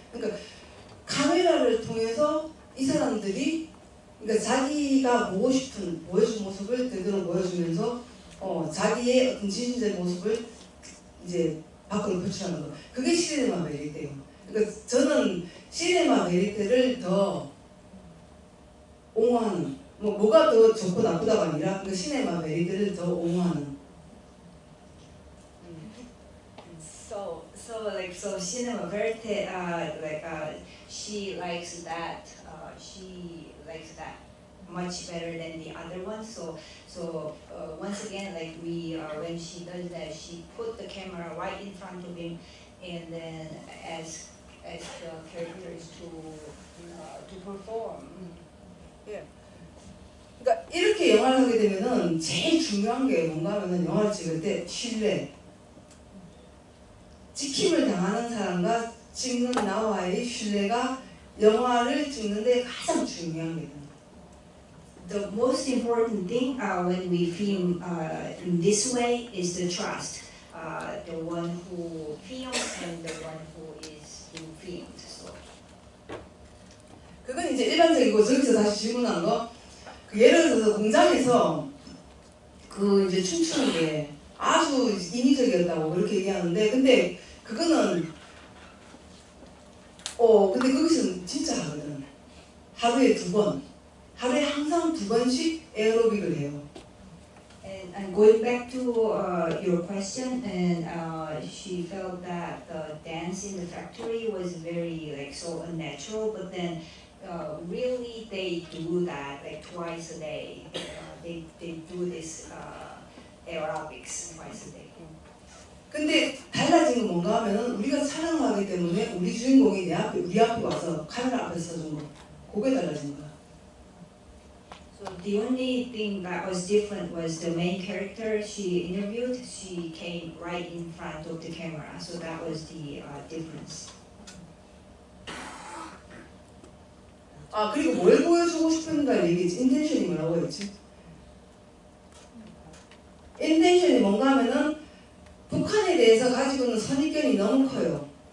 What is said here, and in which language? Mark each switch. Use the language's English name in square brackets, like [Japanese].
[Korean] 그러니까 카메라를 통해서 이 사람들이 그러니까 자기가 보고 싶은 보여준 모습을 제대로 보여주면서 자기의 어떤 진실된 모습을 이제 밖으로 표출하는 거. 그게 시네마 베리테예요. 그러니까 저는 시네마 베리테를 더 옹호하는 뭐가 더 좋고 나쁘다가 아니라 그러니까 시네마 베리테를 더 옹호하는. [English] So cinema verite, she likes that. She likes that much better than the other one. So once again, like when she does that, she put the camera right in front of him, and then as the characters to perform. [Korean] 예. 그러니까 이렇게 영화를 하게 되면은 제일 중요한 게 뭔가 하면은 영화를 찍을 때 신뢰. 찍힘을 당하는 사람과 찍는 나와의 신뢰가 영화를 찍는데 가장 중요한 게 [English] The most important thing when we film in this way is the trust. The one who films and the one who is being filmed. So. [Korean] 그건 이제 일반적이고 저기서 다시 질문한 거. 예를 들어서 공장에서 그 이제 춤추는 게 아주 인위적이었다고 그렇게 얘기하는데 근데 그거는 근데 거기서는 진짜 하거든. 하루에 2번. 하루에 항상 2번씩 에어로빅을 해요. [English] And going back to your question, and she felt that the dance in the factory was very so unnatural, but then really they do that like twice a day. They do this aerobics twice a day. [Korean] 근데 달라진 건 뭔가 하면은 우리가 촬영을 하기 때문에 우리 주인공이 우리 앞에 와서 카메라 앞에서 서준 거. 그게 달라진 거야. [English] So the only thing that was different was the main character she interviewed. She came right in front of the camera, so that was the difference. [Korean] 그리고 뭘 보여주고 싶은가 얘기했지. 인텐션이 뭐라고 했지? 인텐션이 뭔가 하면은 북한에 대해서 가지고 있는 선입견이 너무 커요.